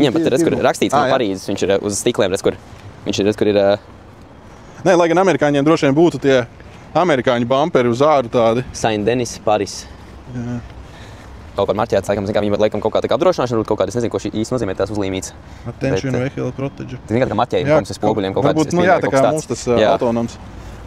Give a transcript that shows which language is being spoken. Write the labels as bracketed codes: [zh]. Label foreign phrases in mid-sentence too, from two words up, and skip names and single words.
[lv] Viņam pat ir, redz, kur rakstīts no Parīzes, viņš ir uz stikliem, redz, kur viņš ir, redz, kur ir... Nē, lai gan amerikāņiem droši vien būtu tie amerikāņu bumperi uz āru tādi. Saint-Denis, Paris. Jā. Kaut kā marķēts, viņi laikam kaut kā tā kā apdrošināšana, kaut kāda, es nezinu, ko šī īsti nozīmē tās uzlīmītas. [fr] Attention vehicle protege. [lv] Tas vienkārši kā marķējumi, mums ir spoguļiem kaut kādas. Varbūt, jā, tā kā mums tas autonoms.